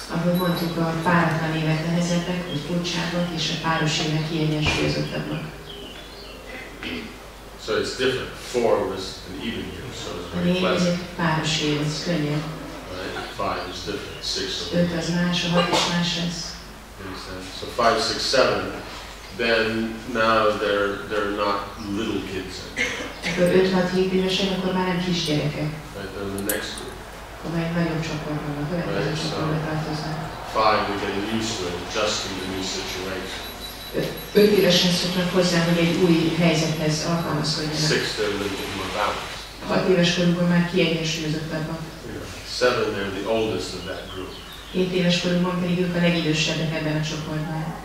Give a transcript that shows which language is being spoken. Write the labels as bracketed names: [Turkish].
[Hungarian] Ahogy mondtuk, a páratlan évek nehezebbek, vagy furcsábbak, és a páros évek kiegyensúlyozottabbak. [English] So it's different. 4 was an even year, so it's [Hungarian] A [English] very [Hungarian] 4 [English] pleasant. [Hungarian] egy páros év, ez könnyebb. [English] Right? 5 is different. 6 [Hungarian] 5 az más, a 6 is más lesz. [English] So 5, 6, 7. Then now they're not little kids anymore. [Hungarian] Akkor 5-6-7 évesek, akkor már nem kisgyerekek. [English] Right? They're in the next group. [Hungarian] Akkor már egy nagyobb csoportban, a következő csoportba tartoznak. [English] 5, they're getting used to it, adjusting to the new situation. [Hungarian] 5 évesen szoknak hozzá, hogy egy új helyzethez alkalmazkodjanak. [English] 6, they're a little bit more balanced. [Hungarian] 6 éves korukban már kiegyensúlyozottabbak. [English] 7, they're the oldest of that group. [Hungarian] 7 éves korukban pedig ők a legidősebbek ebben a csoportban.